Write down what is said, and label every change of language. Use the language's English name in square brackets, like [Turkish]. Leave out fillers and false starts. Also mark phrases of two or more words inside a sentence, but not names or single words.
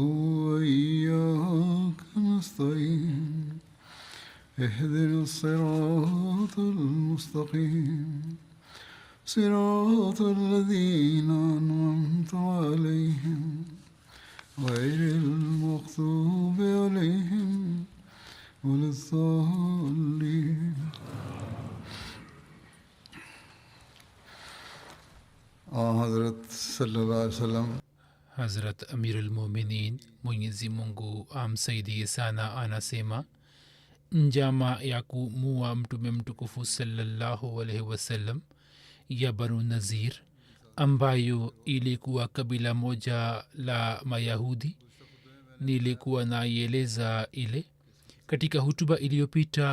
[Arabic] وإياك نستعين اهدنا الصراط المستقيم صراط الذين أنعمت عليهم غير المغضوب عليهم ولا الضالين حضرت صلى الله عليه وسلم [Swahili] Hazrat Amirul Mu'minin Mwenyezi Mungu amsaidie sana anasema njama ya kumua mtume mtukufu [Arabic] صلى الله عليه وسلم [Swahili] ya Banu Nazir ambayo ilikuwa kabila moja la Mayahudi nilikuwa naieleza ile katika hutuba iliyopita.